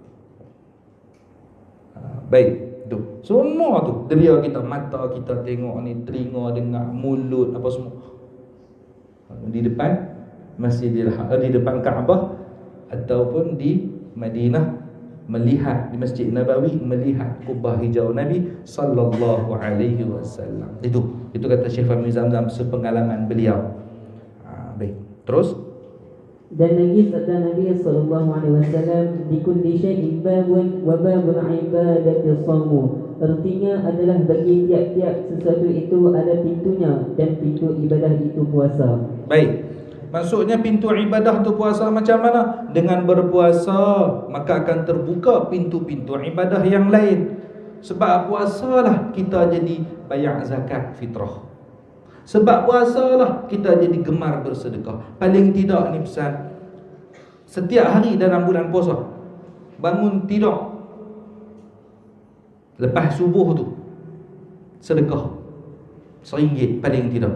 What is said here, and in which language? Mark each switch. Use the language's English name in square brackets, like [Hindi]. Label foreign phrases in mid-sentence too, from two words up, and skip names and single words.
[Malay] Baik, tu semua tu deria kita, mata kita tengok ni, telinga dengar, mulut apa semua di depan Masjidil Haram, di depan Kaabah ataupun di Madinah, melihat di Masjid Nabawi, melihat kubah hijau Nabi [Arabic] صلى الله عليه وسلم. [Malay] Itu kata Syekh Fahmi Zamzam sepengalaman beliau. Baik, terus. Dan lagi sabda Nabi [Arabic] صلى الله عليه وسلم, لكل شيء باب وباب العبادة الصوم. [Malay] Artinya adalah bagi tiap-tiap sesuatu itu ada pintunya, dan pintu ibadah itu puasa. Baik. Maksudnya pintu ibadah tu puasa macam mana? Dengan berpuasa maka akan terbuka pintu-pintu ibadah yang lain. Sebab puasalah kita jadi bayar zakat fitrah. Sebab puasalah kita jadi gemar bersedekah. Paling tidak ni pesan, setiap hari dalam bulan puasa bangun tidur lepas subuh tu sedekah RM1 paling tidak.